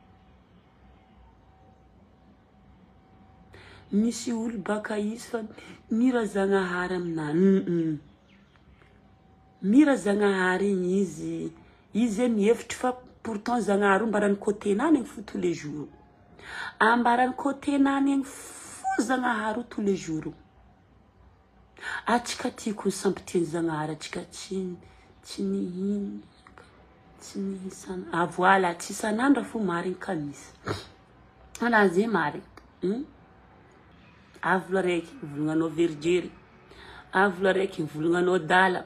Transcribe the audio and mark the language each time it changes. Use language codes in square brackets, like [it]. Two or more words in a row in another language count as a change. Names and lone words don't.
[mg] Misy olo baka izy fa mira Zagnahary aminany. Mira Zagnahary igny izy mihevitry fa pourtant Zagnahary mbarany côté nany igny fo [fr] tous les jours. [mg] Ambarany côté nany igny fo Zagnahary [fr] tous les jours. [mg] Atsika tiako sampiteny Zagnahary, atsika tsy nihisana. Voilà, tsy isan'andro fo marigny kamisy. Ala zay marigny. Avolo araiky volonanao verijery, avolo araiky volonanao dala.